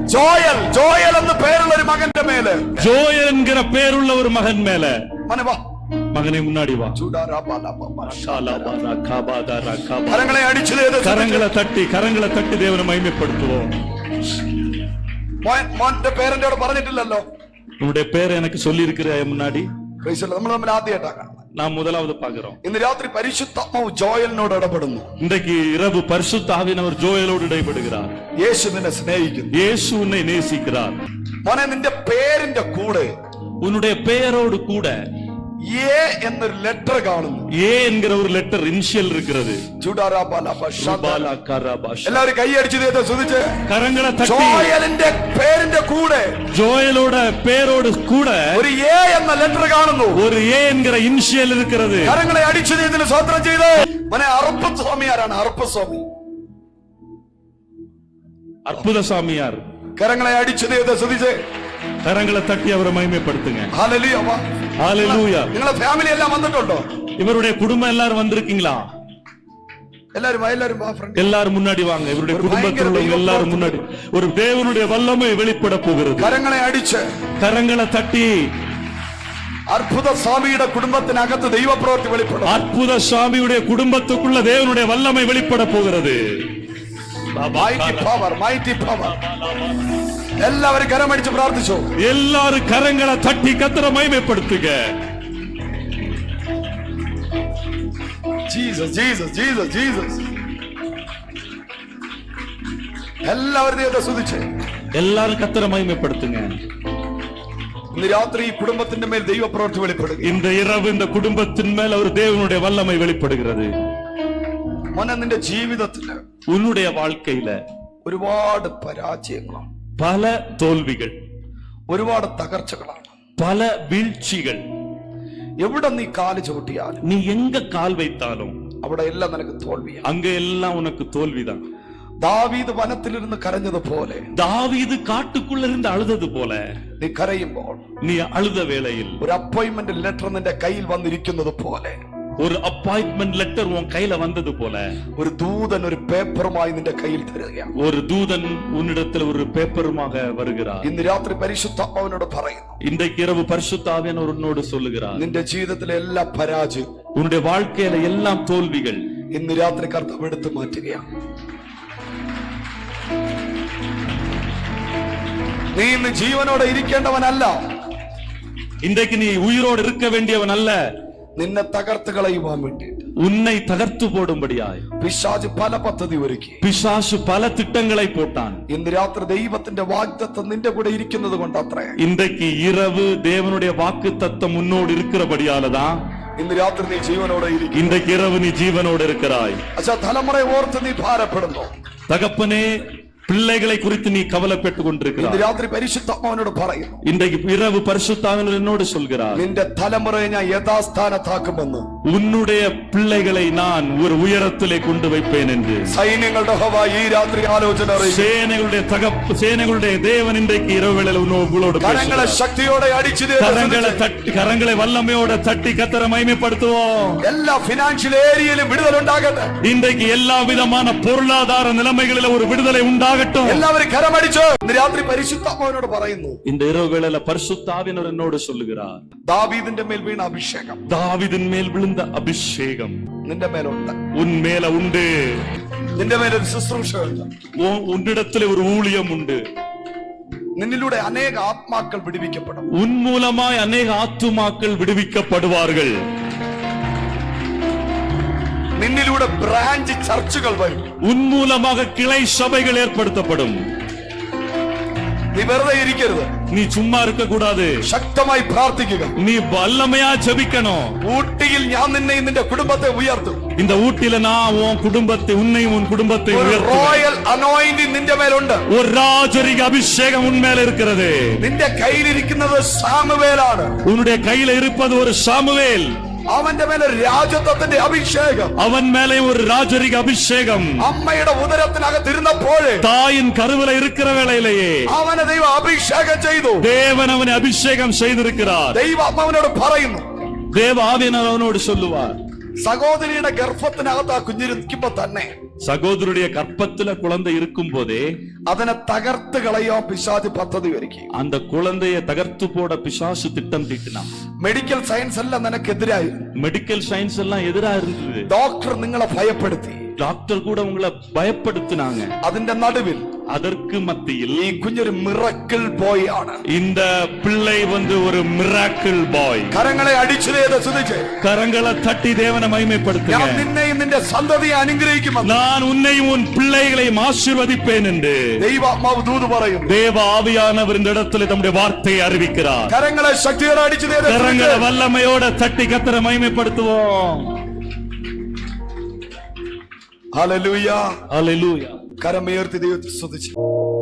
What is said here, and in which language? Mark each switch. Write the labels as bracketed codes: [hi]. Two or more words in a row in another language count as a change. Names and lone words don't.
[ml] ജോയൽ, ജോയൽ എന്ന് പേരുള്ള ഒരു മകന്റെ മേലെ, [ta] ஜோயல் என்கிற பேருள்ள ஒரு மகன் மேல. மகனே வா, மகனே முன்னாடி வா. கரங்களை அடிச்சு கரங்களை தட்டி தேவனை மகிமைப்படுத்துவோம். [ml] മോന്റെ പേരെന്നോട് പറഞ്ഞിട്ടില്ലല്ലോ. [ta] உன்னுடைய பேரை எனக்கு சொல்லி இருக்கிற முன்னாடி [ml] നമ്മൾ തമ്മിൽ ആദ്യമായിട്ടാണ് [ta] நாம் முதலாவது பார்க்கிறோம். [ml] ഇന്ന് രാത്രി പരിശുദ്ധാത്മാവ് ജോയലിനോട് ഇടപെടുന്നു. [ta] இன்றைக்கு இரவு பரிசுத்த ஆவியானவர் ஜோயலோடு இடைபடுகிறார். [ml] യേശു നിന്നെ സ്നേഹിക്കുന്നു. [ta] இயேசு உன்னை நேசிக்கிறார். [ml] മോനെ, നിന്റെ പേരിന്റെ കൂടെ, [ta] உன்னுடைய பெயரோடு கூட [ml] ஏ എന്നൊരു ലെറ്റർ കാണുന്നു. [ta] ஏ என்கிற ஒரு [en] letter initial [ta] இருக்கிறது. [ml] എല്ലാവരും കൈയടിച്ച് ദൈവത്തെ സ്തുതിച്ച് കരങ്ങളെ തട്ടി. ജോയലിന്റെ പേരിന്റെ കൂടെ, [ta] ஜோயலோட பேரோடு கூட [ml] ഒരു ஏ എന്ന ലെറ്റർ കാണുന്നു. [ta] ஒரு ஏ என்கிற இனிஷியல் இருக்கிறது. [ml] കരങ്ങളെ അടിച്ച് ദൈവത്തിന് സ്തോത്രം ചെയ്ത്. മോനെ, അറുപ്പസ്വാമിയാരാണ്? അറുപ്പസ്വാമി, [ta] அற்புத சாமியார். [ml] കരങ്ങളെ അടിച്ച് ദൈവത്തെ സ്തുതിച്ച് [ta] கரங்களை தட்டி அவரை மகிமைப்படுத்துங்க. [ml] ഹല്ലേലൂയ. [ta] ஹalleluya. [ml] നിങ്ങളെ ഫാമിലി എല്ലാം വന്നിട്ടുണ്ടോ? [ta] இவருடைய குடும்பம் எல்லாரும் வந்திருக்கீங்களா? எல்லாரும் முன்னாடி வாங்க. இவருடைய குடும்பத்தில் உள்ளவங்க எல்லாரும் முன்னாடி. ஒரு தேவனுடைய வல்லமை வெளிப்பட போகிறது. கரங்களை அடிச்சு, கரங்களை தட்டி. [ml] അറ്റ്പുത സാമിയുടെ കുടുംബത്തിനകത്ത് ദൈവ പ്രവൃത്തി വെളിപ്പെടും. [ta] அற்புத சாமியுடைய குடும்பத்துக்குள்ள தேவனுடைய வல்லமை வெளிப்பட போகிறது. [en] mighty power, mighty power. [ta] எல்லாரும் கரம் அடிச்சு பிரார்த்திச்சோம். எல்லாரும் கரங்களை தட்டி கர்த்தரை மகிமைப்படுத்துங்க. [en] Jesus, Jesus, Jesus, Jesus. [ml] எல்லாரும் ദൈവത്തെ സ്തുതിച്ച് [ta] எல்லாரும் கர்த்தரை மகிமைப்படுத்துங்க. [ml] ഇന്ന് രാത്രി ഈ കുടുംബത്തിന്റെ മേൽ ദൈവ പ്രവൃത്തി വെളിപ്പെടുക. [ta] இந்த இரவு இந்த குடும்பத்தின் மேல் ஒரு தேவனுடைய வல்லமை வெளிப்படுகிறது. [ml] മോനെ, നിന്റെ ജീവിതത്തിൽ, [ta] உன்னுடைய வாழ்க்கையில [ml] ഒരുപാട് പരാജയങ്ങളാണ്, [ta] பல தோல்விகள், [ml] ഒരുപാട് തകർച്ചകളാണ്, [ta] பல വീഴ്ചകൾ. [ml] എവിടെ നീ കാല് ചവിട്ടിയാലും, [ta] நீ எங்க கால் வைத்தாலும் [ml] അവിടെ എല്ലാം നിനക്ക് തോൽവിയാണ്. [ta] அங்க எல்லாம் உனக்கு தோல்விதான். [ml] ദാവീദ് വനത്തിലിരുന്ന് കരഞ്ഞതുപോലെ, [ta] தாவீது காட்டுக்குள்ள இருந்து அழுதது போல, [ml] നീ കരയുമ്പോൾ, [ta] நீ அழுத வேளையில் [ml] ഒരു [en] appointment letter [ml] നിന്റെ കയ്യിൽ വന്നിരിക്കുന്നത് പോലെ, [ta] ஒரு [en] appointment letter [ta] உன் கையில வந்தது போல, [ml] ഒരു ദൂതൻ ഒരു പേപ്പറുമായി നിന്റെ കയ്യിൽ തരികയാണ്. [ta] ஒரு தூதன் உன்னிடத்தில் ஒரு பேப்பருமாக வருகிறார். [ml] ഇന്ന് രാത്രി പരിശുദ്ധാത്മാവിനോട് പറയുന്നു, [ta] இன்றைக்கு இரவு பரிசுத்த ஆவியானவர் உன்னோடு சொல்லுகிறார். [ml] നിന്റെ ജീവിതത്തിലെ എല്ലാ പരാജയം, [ta] உன்னுடைய வாழ்க்கையில எல்லாம் தோல்விகள் [ml] ഇന്ന് രാത്രി കർത്താവ് എടുത്തു മാറ്റുകയാണ്. നീ ഇന്ന് ജീവനോടെ ഇരിക്കേണ്ടവനല്ല. [ta] இன்றைக்கு நீ உயிரோடு இருக்க வேண்டியவன் அல்ல. [ml] നിന്നെ തകർത്ത് കളയുവാൻ വേണ്ടി [ta] உன்னை தகர்த்து போடும்படியாய் [ml] പിശാച് പല പദ്ധതി ഒരുക്കി. [ta] பிசாசு பல திட்டங்களை போட்டான். [ml] ഇന്ന് രാത്രി ദൈവത്തിന്റെ വാഗ്ദത്തം നിന്റെ കൂടെ ഇരിക്കുന്നത് കൊണ്ടത്രേ. [ta] இன்றைக்கு இரவு தேவனுடைய வாக்குத்தத்தம் உன்னோடு இருக்கிறபடியாலதான் [ml] ഇന്ന് രാത്രി നീ ജീവനോടെ ഇരിക്കും. [ta] இன்றைக்கு இரவு நீ ஜீவனோடு இருக்கிறாய். [ml] അച്ഛാ, തലമുറയെ ഓർത്ത് നീ ഭാരപ്പെടുന്നു. [ta] தகப்பனே, பிள்ளைகளை குறித்து நீ கவலைப்பட்டுக் கொண்டிருக்கிறாய். [ml] ഇന്ന് രാത്രി പരിശുദ്ധാത്മാവിനോട് പറയുന്നു, [ta] இன்றைக்கு இரவு பரிசுத்தாவினர் என்னோடு சொல்கிறார், [ml] നിന്റെ തലമുറയെ ഞാൻ യഥാസ്ഥാനത്താക്കുമെന്ന്, [ta] உன்னுடைய பிள்ளைகளை நான் ஒரு உயரத்திலே கொண்டு வைப்பேன் என்று [ml] സൈന്യങ്ങളുടെ യഹോവ ഈ രാത്രി ആലോചന അറിയിക്കുന്നു. [ta] சேனைகளுடைய தேவன் இன்றைக்கு இரவு வேளையில் உங்களோடு [ml] കരങ്ങളെ ശക്തിയോടെ അടിച്ചു, [ta] கரங்களை வல்லமையோட தட்டி கர்த்தரை மகிமைப்படுத்துவோம். [ml] എല്ലാ [en] financial area [ml] വിടുതലുണ്ടാകട്ടെ. [ta] இன்றைக்கு எல்லா விதமான பொருளாதார நிலைமைகளில் ஒரு விடுதலை உண்டாகட்டும். [ml] എല്ലാവരും കരമടിച്ചു. ഇന്ന് രാത്രി പരിശുദ്ധാത്മാവിനോട് പറയുന്നു, [ta] இந்த இரவு வேளையில பரிசுத்த ஆவியானவர் என்னோடு சொல்லுகிறார், [ml] ദാവീദിന്റെ മേൽ വീണ അഭിഷേകം, [ta] தாவீதின் மேல் விழுந்த அபிஷேகம் [ml] നിന്റെ മേലുണ്ട്. [ta] உன் மேல உண்டு. [ml] നിന്റെ മേലൊരു ശുശ്രൂഷയുണ്ട്. [ta] உன்னிடத்திலே ஒரு ஊழியம் உண்டு. [ml] നിന്നിലൂടെ അനേക ആത്മാക്കൾ വിടുവിക്കപ്പെടും. [ta] உன் மூலமாய் அநேக ஆத்துமாக்கள் விடுவிக்கப்படுவார்கள். [ml] നിന്നിലൂടെ [en] branch churches [ml] വരും. [ta] உன் மூலமாக கிளை சபைகள் ஏற்படுத்தப்படும். [ml] നീ വെറുതെ ഇരിക്കരുത്. [ta] நீ சும்மா இருக்க கூடாது. [ml] ശക്തമായി പ്രാർത്ഥിക്കുക. [ta] நீ வல்லமையா ஜெபிக்கணும். [ml] ഊട്ടിയിൽ ഞാൻ നിന്നെ നിന്റെ കുടുംബത്തെ ഉയർത്തും. [ta] இந்த ஊட்டில நான் உன் குடும்பத்தை, உன்னையும் உன் குடும்பத்தை உயர்த்துவேன். [en] royal anointing [ml] നിന്റെ മേലുണ്ട്. [ta] ஒரு ராஜரிக அபிஷேகம் உன் மேல இருக்கிறது. [ml] നിന്റെ കയ്യിലിരിക്കുന്നത് സാമുവേലാണ്. [ta] உன்னுடைய கையில இருப்பது ஒரு சாமுவேல். [ml] അവന്റെ മേലെ രാജത്വത്തിന്റെ അഭിഷേകം. [ta] அவன் மேலே ஒரு ராஜரிக அபிஷேகம். [ml] അമ്മയുടെ ഉദരത്തിനകത്തിരുന്നപ്പോഴേ, [ta] தாயின் கருவில இருக்கிற வேளையிலேயே [ml] അവനെ ദൈവം അഭിഷേകം ചെയ്തു. [ta] தேவன் அவனை அபிஷேகம் செய்திருக்கிறார். [ml] ദൈവാത്മാവിനോട് പറയുന്നു, [ta] தேவ ஆவியானவர் அவனோடு சொல்லுவார், [ml] സഹോദരിയുടെ ഗർഭത്തിനകത്ത് ആ കുഞ്ഞിരിക്കുമ്പോ തന്നെ [ta] சகோதரருடைய கற்பத்துல குழந்தை இருக்கும் போதே [ml] അതിനെ തകർത്ത് കളയാൻ പിശാച് പദ്ധതി ഒരുക്കി. [ta] அந்த குழந்தையை தகர்த்து போட பிசாசு திட்டம் தீட்டினான். [en] medical science [ml] എല്ലാം നിനക്കെതിരായി. [en] medical science [ta] எல்லாம் எதிரா இருந்தது. [ml] ഡോക്ടർ നിങ്ങളെ ഭയപ്പെടുത്തി. [ta] டாக்டர் கூட உங்களை பயப்படுத்தினாங்க. [ml] അതിന്റെ നടുവിൽ [ta] அதற்கு மத்தியில் [ml] ഈ കുഞ്ഞൊരു [en] miracle boy [ml] ആണ്. [ta] இந்த பிள்ளை ஒரு [en] miracle boy. [ml] കരങ്ങളെ അടിച്ചു സ്തുതിച്ച് [ta] கரங்களை தட்டி தேவனை மகிமைப்படுத்துங்க. [ml] ഞാൻ നിന്നെയും നിന്റെ സന്തതിയെ അനുഗ്രഹിക്കുമെന്ന് [ta] நான் உன்னையும் உன் பிள்ளைகளையும் ஆசீர்வதிப்பேன் என்று [ml] ദൈവാത്മാവ് ദൂത് പറയും. [ta] தேவ ஆவியானவர் இந்த இடத்துல தம்முடைய வார்த்தையை அறிவிக்கிறார். [ml] കരങ്ങളെ ശക്തിയോടെ അടിച്ചു [ta] கரங்களை வல்லமையோட தட்டி கர்த்தரை மகிமைப்படுத்துவோம். [ml] ഹല്ലേലൂയ. [ta] ஹல்லேலூயா. [ml] കരമുയർത്തി ദൈവത്തെ സ്തുതിച്ച്